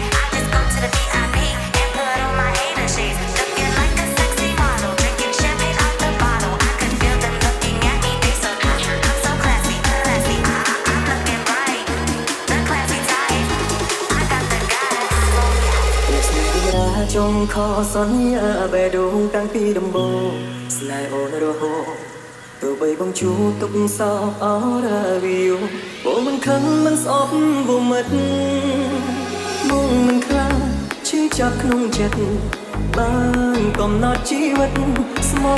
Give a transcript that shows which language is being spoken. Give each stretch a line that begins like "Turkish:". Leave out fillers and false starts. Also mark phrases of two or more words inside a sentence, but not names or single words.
English: I just go to the VIP and put on my hater shades. Looking like a sexy model, drinking champagne out the bottle. I could feel them looking at me. They so I'm so classy, classy. I'm looking right, the classy type. I got the guys.
Khmer: ចុងខសន្យាបេះដូងតាំងពីដំបូងស្នេហ៍អូនរហូតទោះបីបងជួបទុកសោកអរវីយបងមិនខឹង មិនស្អប់បងមិត្តបងមិនខ្លាចឈឺចាប់ក្នុងចិត្តបានកំណត់ជីវិតស្មោក